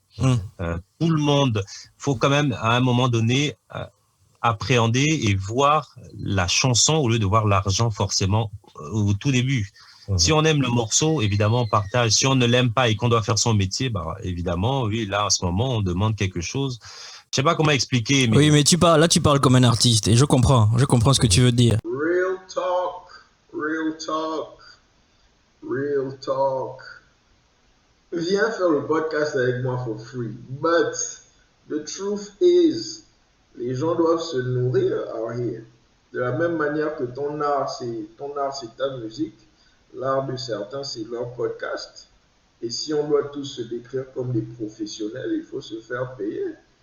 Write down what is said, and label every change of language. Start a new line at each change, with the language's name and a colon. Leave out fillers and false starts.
French: Tout le monde, faut quand même à un moment donné appréhender et voir la chanson au lieu de voir l'argent forcément au tout début. Si on aime le morceau, évidemment, on partage. Si on ne l'aime pas et qu'on doit faire son métier, bah, évidemment, oui, là, à ce moment, on demande quelque chose. Je sais pas comment expliquer. Mais... Oui, mais tu parles comme un artiste et je comprends ce que tu veux dire.
English: Real talk, real talk, real talk.
French: Viens faire le podcast avec moi
English: for free. But the truth is,
French: les gens doivent se nourrir
English: out here.
French: De la même manière que ton art, c'est ta musique. L'art de certains, c'est leur podcast. Et si on doit tous se décrire comme des professionnels, il faut se faire payer.